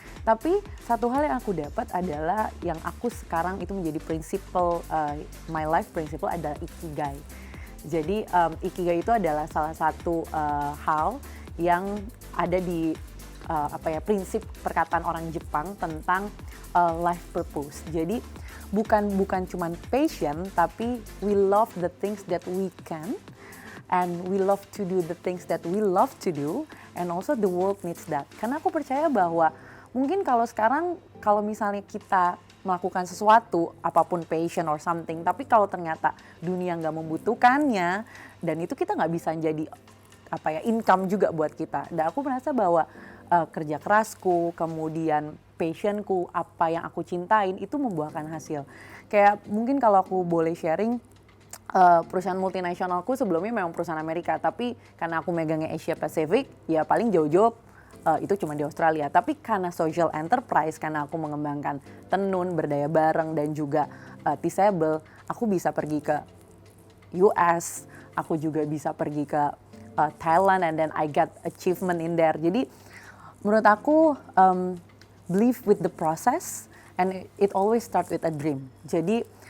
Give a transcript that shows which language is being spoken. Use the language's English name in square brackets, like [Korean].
[Indonesian] Tapi satu hal yang aku dapat adalah yang aku sekarang itu menjadi prinsipal, [English] my life principle [Indonesian] adalah ikigai. Jadi ikigai itu adalah salah satu hal yang ada di prinsip perkataan orang Jepang tentang [English] life purpose. [Indonesian] Jadi bukan cuman passion, tapi [English] we love the things that we can, and we love to do the things that we love to do, and also the world needs that. [Indonesian] Karena aku percaya bahwa mungkin kalau sekarang, kalau misalnya kita melakukan sesuatu, apapun [English] passion or something, [Indonesian] tapi kalau ternyata dunia nggak membutuhkannya, dan itu kita nggak bisa jadi income juga buat kita. Dan aku merasa bahwa kerja kerasku, kemudian passionku, apa yang aku cintain itu membuahkan hasil. Kayak mungkin kalau aku boleh sharing, perusahaan multinasionalku sebelumnya memang perusahaan Amerika, tapi karena aku megangnya Asia Pacific, ya paling jauh-jauh itu cuma di Australia. Tapi karena [English] social enterprise, [Indonesian] karena aku mengembangkan Tenun, Berdaya Bareng, dan juga Tisable, aku bisa pergi ke US, aku juga bisa pergi ke Thailand, [English] and then I got achievement in there. [Indonesian] Jadi menurut aku [English] believe with the process, and it always start with a dream. [Indonesian] Jadi